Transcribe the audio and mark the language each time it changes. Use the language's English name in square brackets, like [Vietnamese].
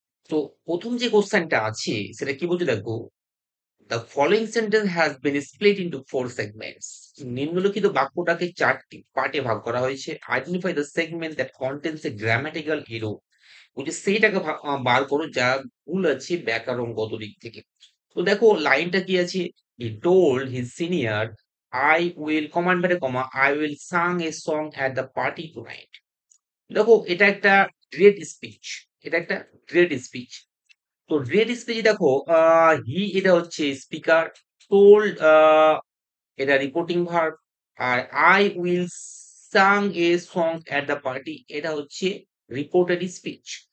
[Bangla] তো প্রথম যে কোশ্চেনটা আছে সেটা কি বলছে দেখো, [English] The following sentence has been split into four segments. [Bangla] নিম্নলিখিত বাক্যটাকে চারটি পার্টে ভাগ করা হয়েছে। [English] Identify the segment that contains a grammatical error. [Bangla] বলছে সেইটাকে বার করো যা ভুল আছে ব্যাকরণগত দিক থেকে। তো দেখো লাইনটা কি আছে, [English] he told his senior I will command ব্রেকে comma I will sing a song at the party tonight. [Bangla] দেখো এটা একটা গ্রেট স্পিচ, এটা একটা গ্রেট স্পিচ। তো রেড স্পেস দেখো, হি এটা হচ্ছে স্পিকার, টোল্ড এটা reporting verb, আর [English] I will sang a song at the party [Bangla] এটা হচ্ছে রিপোর্টেড স্পিচ।